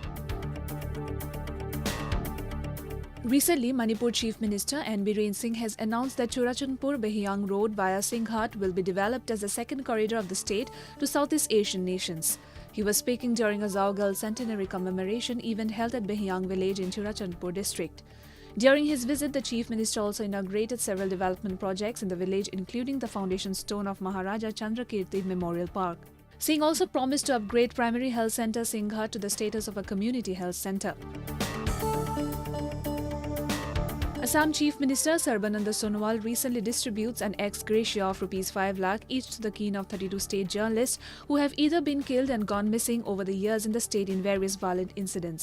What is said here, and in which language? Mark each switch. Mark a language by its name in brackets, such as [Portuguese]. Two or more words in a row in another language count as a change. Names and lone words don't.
[English] Recently, Manipur Chief Minister N. Biren Singh has announced that Churachandpur-Behiyang Road via Singhat will be developed as the second corridor of the state to Southeast Asian nations. He was speaking during a Zaugal centenary commemoration event held at Behiyang village in Churachandpur district. During his visit, the Chief Minister also inaugurated several development projects in the village, including the foundation stone of Maharaja Chandrakirti Memorial Park. Singh also promised to upgrade primary health centre Singhat to the status of a community health centre. Assam Chief Minister Sarbananda Sonowal recently distributes an ex gratia of ₹5 lakh each to the kin of 32 state journalists who have either been killed and gone missing over the years in the state in various violent incidents.